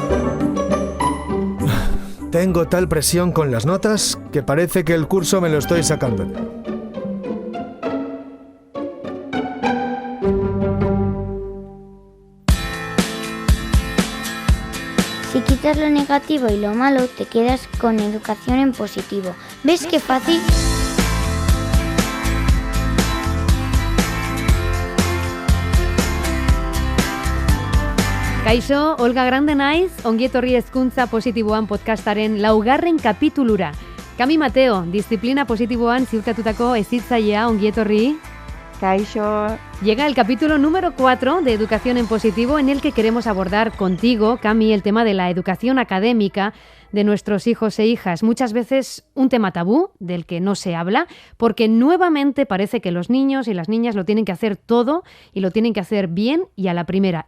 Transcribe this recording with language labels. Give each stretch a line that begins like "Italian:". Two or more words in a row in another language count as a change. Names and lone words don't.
Spanish: Tengo tal presión con las notas que parece que el curso me lo estoy sacando. Si quitas lo negativo y lo malo, te quedas con educación en positivo. ¿Ves qué fácil?
Basque: Kaixo, Olga Grande naiz, ongi etorri hezkuntza positiboan podcastaren 4. kapitulura. Kami Mateo, disiplina positiboan ziurtatutako hezitzailea, ongi etorri. Kaixo.
Spanish: Llega el capítulo número 4 de Educación en Positivo, en el que queremos abordar contigo, Cami, el tema de la educación académica de nuestros hijos e hijas. Muchas veces un tema tabú del que no se habla, porque nuevamente parece que los niños y las niñas lo tienen que hacer todo y lo tienen que hacer bien y a la primera.